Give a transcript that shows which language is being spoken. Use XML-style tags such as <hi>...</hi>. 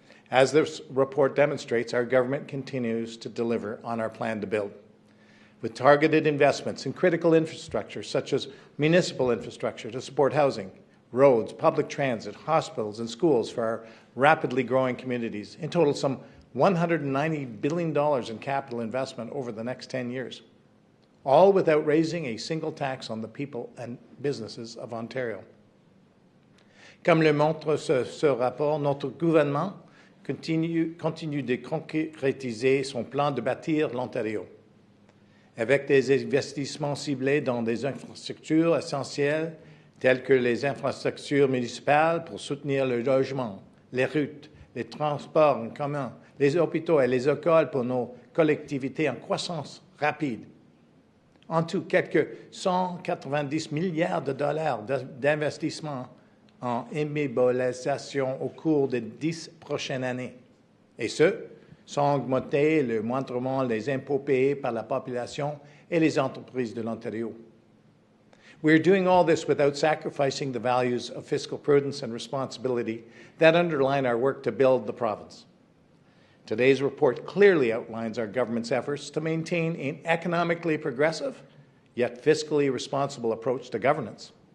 <en>As this report demonstrates, our government continues to deliver on our plan to build, with targeted investments in critical infrastructure such as municipal infrastructure to support housing, roads, public transit, hospitals and schools for our rapidly growing communities. In total, some $190 billion in capital investment over the next 10 years, all without raising a single tax on the people and businesses of Ontario.</en> <fr>Comme le montre ce rapport, notre gouvernement continue de concrétiser son plan de bâtir l'Ontario, avec des investissements ciblés dans des infrastructures essentielles telles que les infrastructures municipales pour soutenir le logement, les routes, les transports en commun, les hôpitaux et les écoles pour nos collectivités en croissance rapide. En tout, quelques 190 milliards de dollars d'investissement en immobilisation au cours des 10 prochaines années, et ce, sans augmenter le moindrement les impôts payés par la population et les entreprises de l'Ontario.</fr> <en>We are doing all this without sacrificing the values of fiscal prudence and responsibility that underline our work to build the province. Today's report clearly outlines our government's efforts to maintain an economically progressive, yet fiscally responsible approach to governance.</en>